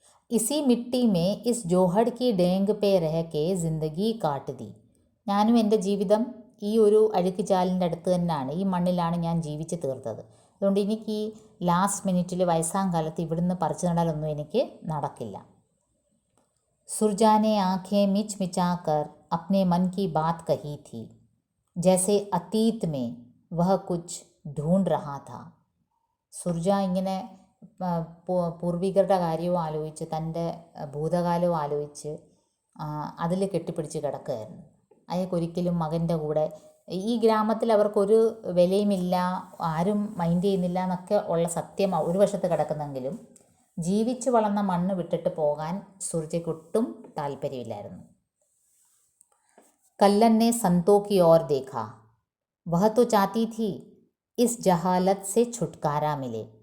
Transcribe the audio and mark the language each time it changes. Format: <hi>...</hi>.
<hi>EC mitti may is ജോഹഡ് Ki ഡേങ്ക് pay രഹ K ജിന്ദഗി cat the.</hi> <ml>ഞാനും എൻ്റെ ജീവിതം ഈ ഒരു അഴുക്ക് ചാലിൻ്റെ അടുത്ത് തന്നെയാണ്, ഈ മണ്ണിലാണ് ഞാൻ ജീവിച്ച് തീർത്തത്. അതുകൊണ്ട് എനിക്ക് ഈ ലാസ്റ്റ് മിനിറ്റിൽ വയസ്സാം കാലത്ത് ഇവിടുന്ന് പറിച്ചു നടാലൊന്നും എനിക്ക് നടക്കില്ല.</ml> <hi>सुरजा ने आंखें मिच मिचाकर अपने मन की बात कही थी, जैसे अतीत में वह कुछ ढूंढ रहा था. സുർജ ഇങ്ങനെ</hi> <ml>പൂർവികരുടെ കാര്യവും ആലോചിച്ച് തൻ്റെ ഭൂതകാലവും ആലോചിച്ച് അതിൽ കെട്ടിപ്പിടിച്ച് കിടക്കുകയായിരുന്നു. അയാൾക്കൊരിക്കലും മകൻ്റെ കൂടെ ഈ ഗ്രാമത്തിൽ അവർക്കൊരു വിലയുമില്ല, ആരും മൈൻഡ് ചെയ്യുന്നില്ല എന്നൊക്കെ ഉള്ള സത്യം ഒരു വശത്ത് കിടക്കുന്നെങ്കിലും ജീവിച്ചു വളർന്ന മണ്ണ് വിട്ടിട്ട് പോകാൻ സുർജയ്ക്കൊട്ടും താല്പര്യമില്ലായിരുന്നു.</ml> <hi>कल्लन ने संतो की ओर देखा. वह तो चाहती थी इस जहालत से छुटकारा मिले.</hi>